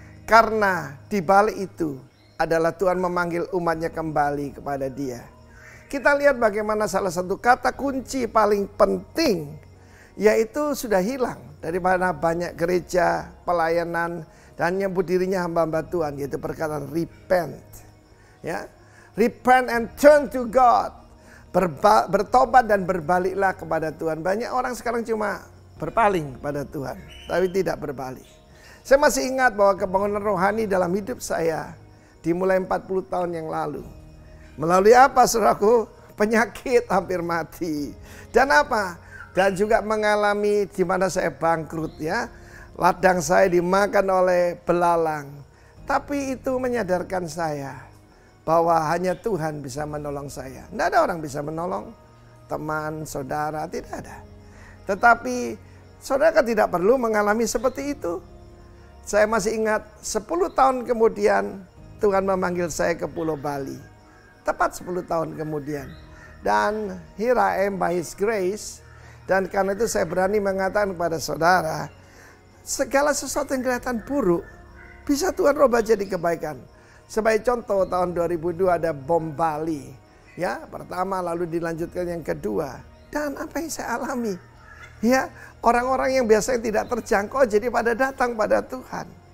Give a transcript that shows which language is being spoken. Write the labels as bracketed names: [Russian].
[Indonesian] Karena di balik itu adalah Tuhan memanggil umatnya kembali kepada Dia. Kita lihat bagaimana salah satu kata kunci paling penting, yaitu sudah hilang dari mana banyak gereja, pelayanan, dan nyebut dirinya hamba-hamba Tuhan, yaitu perkataan repent. [English] Ya, repent and turn to God. [Indonesian] Bertobat dan berbaliklah kepada Tuhan. Banyak orang sekarang cuma berpaling kepada Tuhan, tapi tidak berbalik. Saya masih ingat bahwa kebangunan rohani dalam hidup saya dimulai 40 tahun yang lalu. Melalui apa, saudaraku? Penyakit, hampir mati. Dan apa? Dan juga mengalami di mana saya bangkrut, ya. Ladang saya dimakan oleh belalang. Tapi itu menyadarkan saya bahwa hanya Tuhan bisa menolong saya. Tidak ada orang bisa menolong. Teman, saudara, tidak ada. Tetapi saudara kan tidak perlu mengalami seperti itu. Saya masih ingat 10 tahun kemudian Tuhan memanggil saya ke Pulau Bali. Tepat 10 tahun kemudian. [English] Dan here I am by His grace. [Indonesian] Dan karena itu saya berani mengatakan kepada saudara, segala sesuatu yang kelihatan buruk bisa Tuhan rubah jadi kebaikan. Sebagai contoh, tahun 2002 ada bom Bali. Ya, pertama, lalu dilanjutkan yang kedua. Dan apa yang saya alami? Ya, orang-orang yang biasanya tidak terjangkau jadi pada datang pada Tuhan.